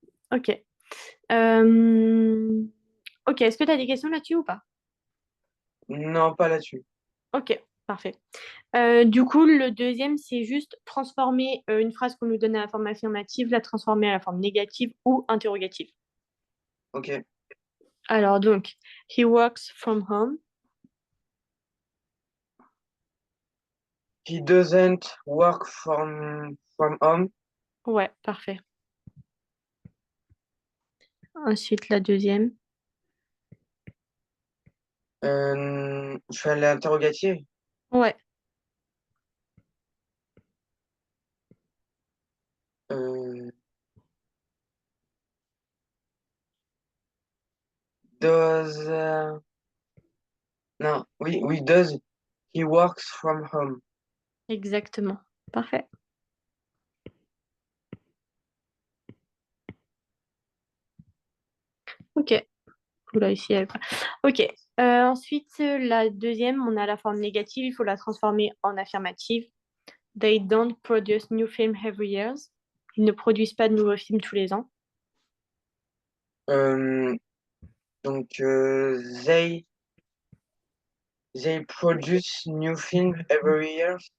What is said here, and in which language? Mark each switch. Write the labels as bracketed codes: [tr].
[fr] Ok. Euh, Ok, est-ce que tu as des questions là-dessus ou pas? Non, pas là-dessus. Ok, parfait. Du coup, le deuxième, c'est juste transformer une phrase qu'on nous donne à la forme affirmative, la transformer à la forme négative ou interrogative. Ok. Alors donc, [en] he works from home. He doesn't work from home. [fr] Ouais, parfait. Ensuite, la deuxième. Je fais l'interrogative. Ouais, [en] Euh, does, [fr] non, oui, [en] does he works from home? [fr] exactement. Parfait. Ok. Oula, ici, elle... Ok. Ensuite, la deuxième, on a la forme négative, il faut la transformer en affirmative. [en] They don't produce new film every year. [fr] Ils ne produisent pas de nouveaux films tous les ans. Euh, donc, [en] they produce new film every year.